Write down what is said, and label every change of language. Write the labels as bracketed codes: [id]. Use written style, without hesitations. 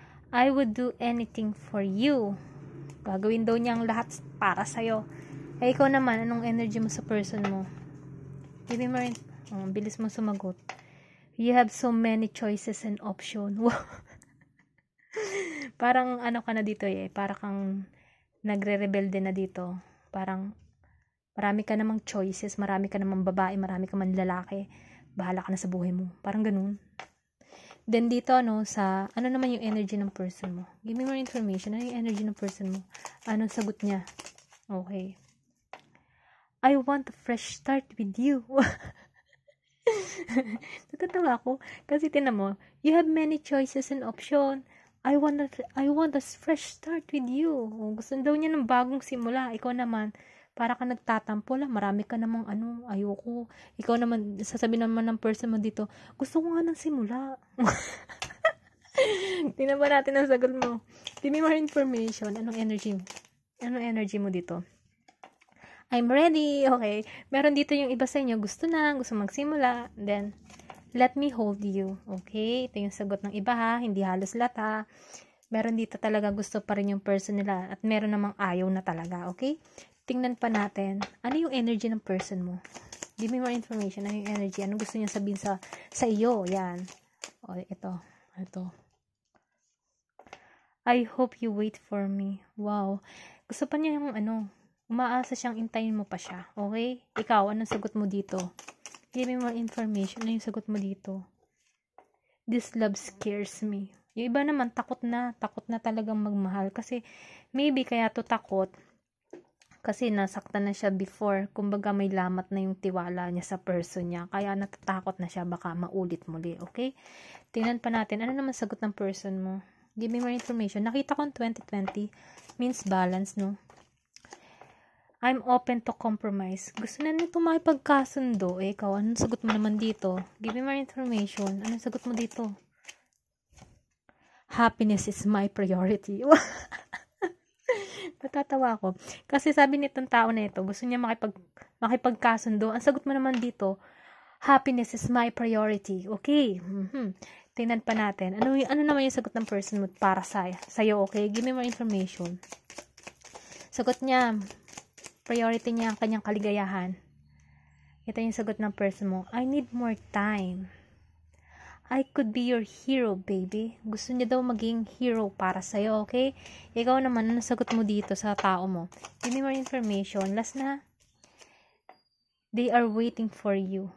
[en] I would do anything for you. [tl] Gagawin daw niyang lahat para sa'yo. Ikaw naman, anong energy mo sa person mo? [en] Give me more [tl] bilis mo sumagot. [en] You have so many choices and options. [tl] Parang ka na dito Parang kang nagre-rebelde na dito. Parang marami ka namang choices, marami ka namang babae, marami ka man lalaki. Bahala ka na sa buhay mo. Parang ganun. Then dito, sa, ano naman yung energy ng person mo? [en] Give me more information. [tl] Ano yung energy ng person mo? Anong sagot niya? Okay. [en] I want a fresh start with you. [tl] Natatawa ako. Kasi tinan mo, [en] you have many choices and options. I want a fresh start with you. [tl] Gusto daw niya ng bagong simula. Ikaw naman, para ka nagtatampo lang, marami ka namang ayoko. Ikaw naman, sasabihin naman ng person mo dito, gusto ko nga ng simula. Tingnan ba natin ang sagot mo? [en] Give me more information. [tl] Anong energy mo dito? [en] I'm ready. Okay. [tl] Meron dito yung iba sa inyo, gusto magsimula. [en] Then, let me hold you. [tl] Okay. Ito yung sagot ng iba ha. Hindi halos lahat ha. Meron dito talaga gusto pa rin yung person nila. At meron namang ayaw na talaga. Okay. Tingnan pa natin, ano yung energy ng person mo? [en] Give me more information. [tl] Ano yung energy? Anong gusto niya sabihin sa iyo? Yan. O, ito. [en] I hope you wait for me. Wow. [tl] Gusto pa niya yung umaasa siyang intayin mo pa siya. Okay? Ikaw, anong sagot mo dito? [en] Give me more information. [tl] Ano yung sagot mo dito? [en] This love scares me. [tl] Yung iba naman, takot na talagang magmahal. Kasi, maybe kaya to takot, kasi nasaktan na siya before. Kumbaga, may lamat na yung tiwala niya sa person niya. Kaya natatakot na siya, baka maulit muli. Okay? Tingnan pa natin, ano naman sagot ng person mo? [en] Give me more information. Nakita ko 2020 means balance, no? I'm open to compromise. [tl] Gusto na nito makipagkasundo. Ikaw, anong sagot mo naman dito? [en] Give me more information. [tl] Anong sagot mo dito? [en] Happiness is my priority. [tl] Natatawa ako. Kasi sabi nitong tao na ito, gusto niya makipagkasundo. Ang sagot mo naman dito, [en] happiness is my priority. [tl] Okay. Tingnan pa natin. Ano naman yung sagot ng person mo para sa'yo? Okay? [en] Give me more information. [tl] Sagot niya, priority niya ang kanyang kaligayahan. Ito yung sagot ng person mo. [en] I need more time. I could be your hero, baby. [tl] Gusto niya daw maging hero para sa'yo, okay? Ikaw naman, ano sagot mo dito sa tao mo? [en] Give me more information. Last na. They are waiting for you.